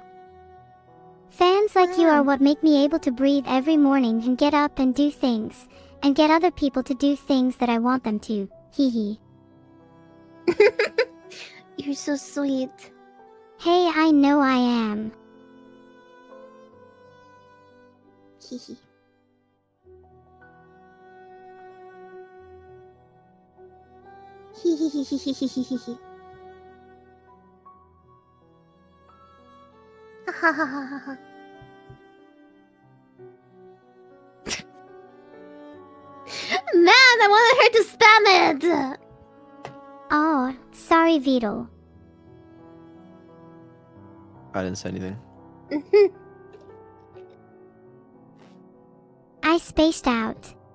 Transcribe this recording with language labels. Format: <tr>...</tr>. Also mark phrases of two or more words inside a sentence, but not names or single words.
<en>Fans like you are what make me able to breathe every morning and get up and do things, and get other people to do things that I want them to. Hee hee. You're so sweet. Hey, I know I am. Hee hee. Hee hee hee hee hee hee hee hee. Ha ha ha ha ha. Man, I wanted her to spam it! Oh, sorry Beetle. I didn't say anything. I spaced out.</en>